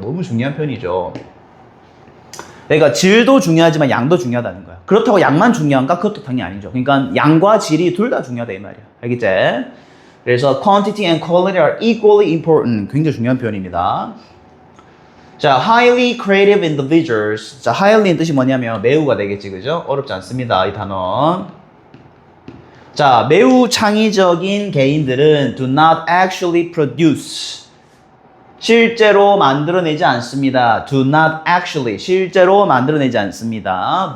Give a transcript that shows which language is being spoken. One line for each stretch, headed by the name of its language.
Korean: 너무 중요한 표현이죠. 그러니까 질도 중요하지만 양도 중요하다는 거야. 그렇다고 양만 중요한가? 그것도 당연히 아니죠. 그러니까 양과 질이 둘 다 중요하다 이 말이야. 알겠지? 그래서
English: quantity and quality are equally important.
Korean: 굉장히 중요한 표현입니다.
English: 자, highly creative individuals.
Korean: 자, highly는 뜻이 뭐냐면 매우가 되겠지, 그죠? 어렵지 않습니다, 이 단어. 자, 매우 창의적인 개인들은
English: do not actually produce.
Korean: 실제로 만들어내지 않습니다.
English: do not actually.
Korean: 실제로 만들어내지 않습니다.